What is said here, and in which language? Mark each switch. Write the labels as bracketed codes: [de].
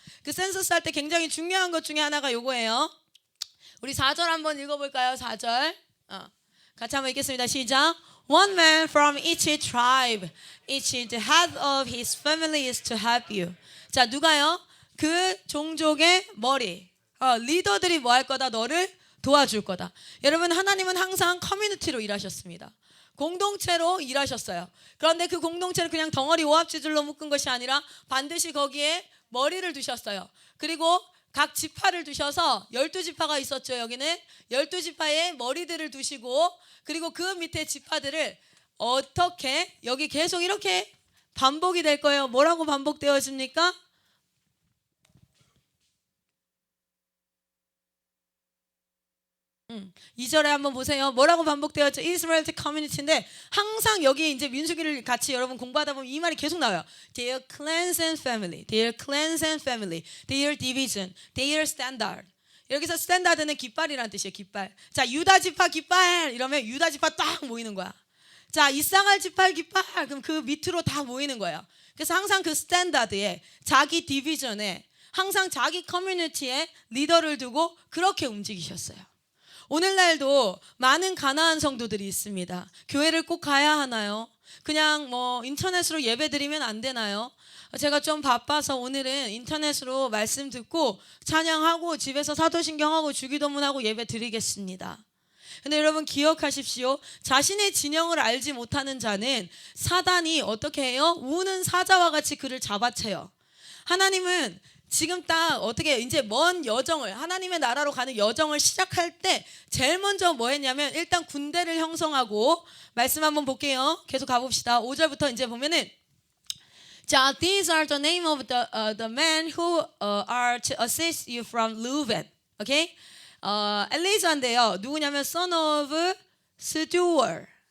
[ko] 그 센서스 할 때 굉장히 중요한 것 중에 하나가 요거예요. 우리 4절 한번 읽어볼까요? 4절 같이 한번 읽겠습니다. 시작. [en] One man from each tribe, each the head of his family is to help you. [ko] 자, 누가요? 그 종족의 머리 리더들이 뭐 할 거다? 너를 도와줄 거다. 여러분, 하나님은 항상 커뮤니티로 일하셨습니다. 공동체로 일하셨어요. 그런데 그 공동체를 그냥 덩어리 오합지졸로 묶은 것이 아니라 반드시 거기에 머리를 두셨어요. 그리고 각 지파를 두셔서 12지파가 있었죠. 여기는 12지파의 머리들을 두시고 그리고 그 밑에 지파들을 어떻게 여기 계속 이렇게 반복이 될 거예요. 뭐라고 반복되어집니까? 이 절에 한번 보세요. 뭐라고 반복되었죠? 이스라엘 커뮤니티인데 항상 여기 이제 민수기를 같이 여러분 공부하다 보면 이 말이 계속 나와요. [en] Their clans and family, their clans and family, their division, their standard. [ko] 여기서 스탠다드는 깃발이라는 뜻이에요. 깃발. 자, 유다 지파 깃발 이러면 유다 지파 딱 모이는 거야. 자, 이사갈 지파 깃발 그럼 그 밑으로 다 모이는 거예요. 그래서 항상 그 스탠다드에 자기 디비전에 항상 자기 커뮤니티에 리더를 두고 그렇게 움직이셨어요. 오늘날도 많은 가나안 성도들이 있습니다. 교회를 꼭 가야 하나요? 그냥 뭐 인터넷으로 예배 드리면 안 되나요? 제가 좀 바빠서 오늘은 인터넷으로 말씀 듣고 찬양하고 집에서 사도신경하고 주기도문하고 예배 드리겠습니다. 근데 여러분 기억하십시오. 자신의 진영을 알지 못하는 자는 사단이 어떻게 해요? 우는 사자와 같이 그를 잡아채요. 하나님은 지금 딱 어떻게 이제 먼 여정을 하나님의 나라로 가는 여정을 시작할 때 제일 먼저 뭐 했냐면 일단 군대를 형성하고 말씀 한번 볼게요. 계속 가봅시다. 5절부터 이제 보면은 자, [en] these are the name of the men who are to assist you from Reuben. [ko] 오케이? 엘리자인데요. 누구냐면 [en] son of Stewart.